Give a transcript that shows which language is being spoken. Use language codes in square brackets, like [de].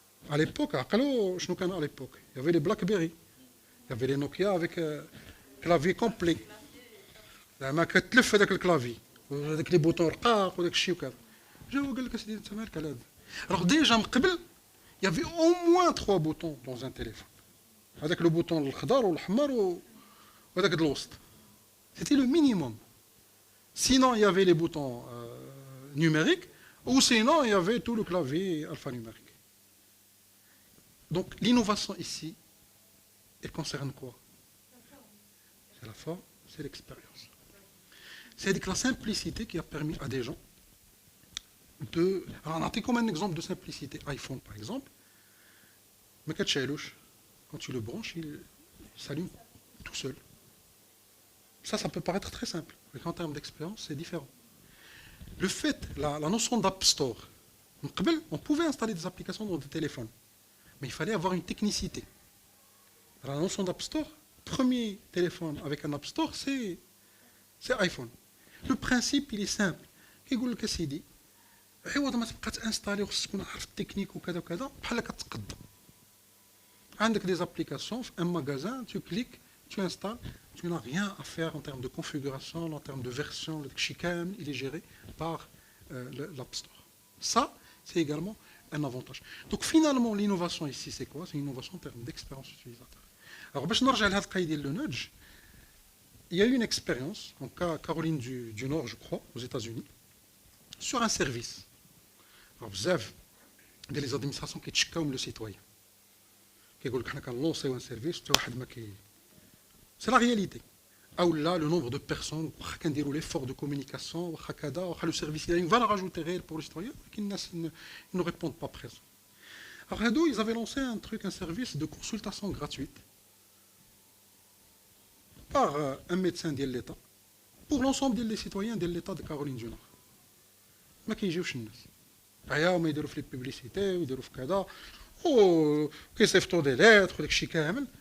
[fr] À l'époque, à l'époque, il y avait les BlackBerry, il y avait les Nokia avec clavier complet. [ar] زعما كتلف هذاك الكلافي وهذاك لي بوطون رقاق وداك الشيء وكذا. جاو قال لك اسيدي انت مالك على هذا. الوغ ديجا من قبل [fr] il y avait au moins 3 boutons dans un téléphone. [ar] هذاك لو بوطون الخضر والاحمر وهذاك الوسط. [fr] C'était le minimum. Sinon, il y avait les boutons numériques, ou sinon, il y avait tout le clavier alphanumérique. Donc, l'innovation ici, elle concerne quoi? C'est la forme, c'est l'expérience. C'est la simplicité qui a permis à des gens de... Alors, on a pris comme un exemple de simplicité. iPhone, par exemple, mais quand tu le branches, il s'allume tout seul. Ça peut paraître très simple, mais en termes d'expérience, c'est différent. Le fait, la notion d'App Store, on pouvait installer des applications dans des téléphones, mais il fallait avoir une technicité. La notion d'App Store, premier téléphone avec un App Store, c'est iPhone. Le principe, il est simple. [ar] يقول لك سيدي عوض ما تبقى تانستالي وخصك تكون عارف التكنيك وكذا وكذا بحال كتقدم. عندك [fr] des applications في un magasin, tu cliques, tu installes, tu n'as rien à faire en termes de configuration, en termes de version, le chicane, il est géré par l'App Store. Ça, c'est également un avantage. Donc finalement, l'innovation ici, c'est quoi? C'est une innovation en termes d'expérience utilisateur. Alors, [ar] باش نرجع لهذا القضيه ديال [fr] le nudge, il y a eu une expérience en Caroline du Nord, je crois, aux États-Unis, sur un service. Alors, [ar] بزاف ديال [fr] les administrations [ar] كيتشكاو من [fr] le citoyen. [ar] كيقول لك حنا كنلونسيو [fr] un service [ar] حتى واحد ما كي. [fr] C'est la réalité. Ou là, le nombre de personnes, l'effort de communication, le service, il y a une valeur ajoutée réelle pour les citoyens, qu'ils ne répondent pas présent. Alors, ils avaient lancé un service de consultation gratuite par un médecin de l'État pour l'ensemble des citoyens de l'État de Caroline du Nord. Mais qui [ar] يجيوش الناس. عياو ما يديروا في لي بوبليسيتي ويديروا في كذا وكيصيفطوا دي ليتر وداك الشيء كامل.